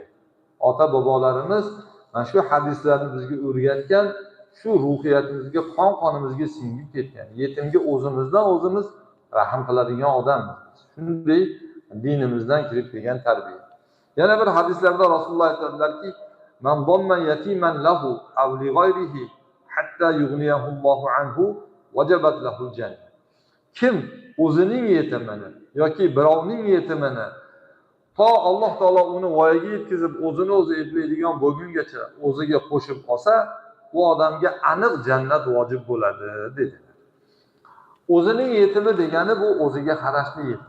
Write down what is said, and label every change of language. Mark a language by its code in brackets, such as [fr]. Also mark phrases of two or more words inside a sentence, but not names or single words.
[uz] Ota bobolarimiz mana shu hadislarni bizga o'rgatgan, shu ruhiyatimizga, qon-qonimizga singib ketgan. Yetimga o'zimizdan o'zimiz rahim qiladigan odammiz. Shunday dinimizdan kirib kelgan tarbiya. Yana bir hadislarda Rasululloh aytadilarki, [ar] "من ضم يتيما له أو لغيره حتى يغنيه الله عنه وجبت له الجنة." [uz] Kim o'zining yetimini yoki birovning yetimini to Alloh taolo uni voyaga yetkazib, o'zini o'zi eplaydigan bo'lgungacha o'ziga qo'shib olsa, bu odamga aniq jannat vojib bo'ladi dedilar. O'zining yetimi degani bu o'ziga qarashli yetim.